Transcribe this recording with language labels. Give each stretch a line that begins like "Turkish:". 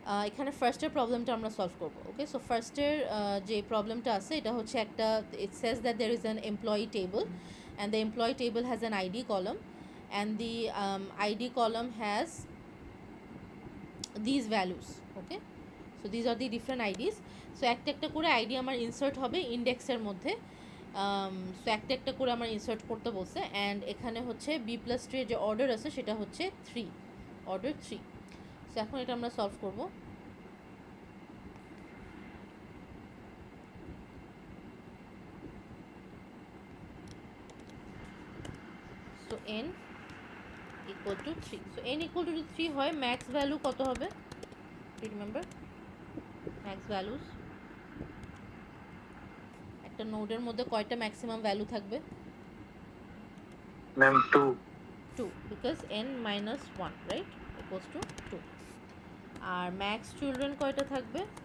Bangla: এখানে ফার্স্টের প্রবলেমটা আমরা সলভ করব। ওকে, সো ফার্স্টের যে প্রবলেমটা আছে এটা হচ্ছে একটা,
English: It says that there is an employee table and the employee table has an ID column and the ID column has these values. Okay, so these are the different IDs.
Bangla: so একটা একটা করে আইডি আমার insert হবে ইন্ডেক্সের মধ্যে। So একটা একটা করে আমার ইনসার্ট করতে বলছে অ্যান্ড এখানে হচ্ছে B+3 এর যে অর্ডার আছে সেটা হচ্ছে 3, অর্ডার 3। সো এখন এটা আমরা সলভ করব। So
English: n equal to 3, so n equal to 3
Bangla: হয়, ম্যাক্স ভ্যালু কত হবে? রিমেম্বার ম্যাক্স ভ্যালুস, একটা নোডের মধ্যে কয়টা ম্যাক্সিমাম ভ্যালু থাকবে? Ma'am
English: 2, because n minus 1 right equals to 2।
Bangla: আর max children কয়টা থাকবে?